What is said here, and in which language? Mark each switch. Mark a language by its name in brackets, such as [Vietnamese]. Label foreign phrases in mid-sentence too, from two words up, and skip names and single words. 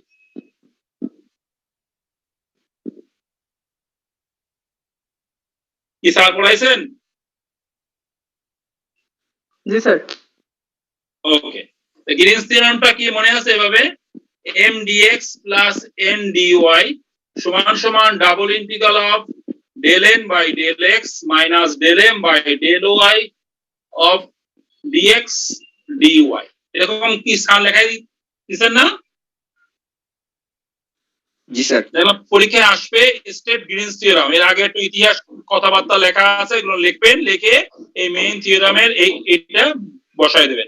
[Bangla] কি স্যার পড়াইছেন? জি স্যার। ওকে, গ্রিনস থিওরামটা কি মনে আছে? [English] এভাবে m dx plus n dy [Bangla] সমান সমান [English] double integral of del n by del x minus del m by del y of dx dy। [Bangla] এরকম কি স্যার লেখাই দিছেন না? জি স্যার। দেখলাম পরীক্ষায় আসবে স্টেট গ্রিনস থিওরাম, এর আগে একটু ইতিহাস কথাবার্তা লেখা আছে, এগুলো লিখবেন, লিখে এই মেইন থিওরামের এইটা বসায় দেবেন।